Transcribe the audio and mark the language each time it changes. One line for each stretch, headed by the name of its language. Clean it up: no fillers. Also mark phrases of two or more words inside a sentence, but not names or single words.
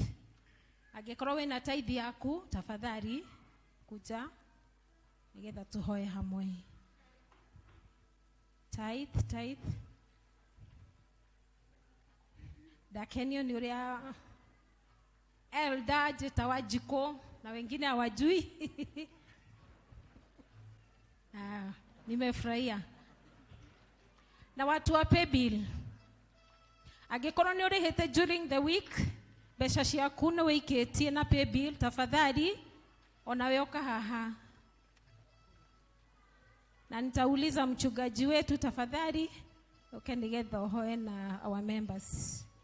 Kikuyu: Angĩkorwo wĩna tithe yaku,
Swahili: tafadhali kuja
Kikuyu: nĩgetha tũhoe hamwe. Tithe. Ndakenio nĩ ũrĩa elder njĩta Wanjiku
Swahili: na wengine hawajui. Nimefurahia. Na watu wa pay bill,
Kikuyu: angĩkorwo nĩ ũrĩhĩte
English: during the week,
Kikuyu: mbeca ciaku nĩ wĩikĩtie na pay bill, tafadhali onawe oka haha.
Swahili: Na nitauliza mchungaji wetu, tafadhali
Kikuyu: oke nĩgetha ũhoe
Swahili: na
English: our members.